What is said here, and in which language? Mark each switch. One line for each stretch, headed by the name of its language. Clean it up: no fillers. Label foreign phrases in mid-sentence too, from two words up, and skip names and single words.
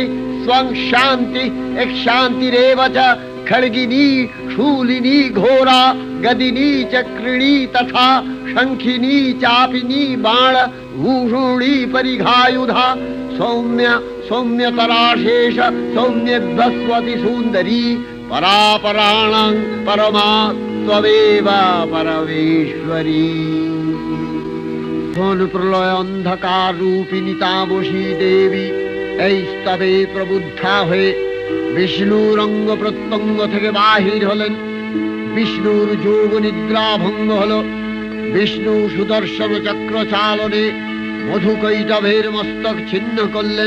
Sanskrit: स्वं शान्ति एक शान्तिरेव च खड्गिनी शूलिनी घोरा गदिनी चक्रिणी तथा शंखिनी चापिनी बाण भूषुणी परिघायुधा सौम्य सौम्यतराशेष सौम्यभस्वति सुन्दरी परापराणां परमा त्वमेव परमेश्वरी।
Bangla: প্রলয় অন্ধকার রূপিণী তামসী দেবী এই স্তবে প্রবুদ্ধা হয়ে বিষ্ণুর অঙ্গ প্রত্যঙ্গ থেকে বাহির হলেন। বিষ্ণুর যোগ নিদ্রা ভঙ্গ হল। বিষ্ণু সুদর্শন চক্র চালনে মধুকৈটভের মস্তক ছিন্ন করলেন।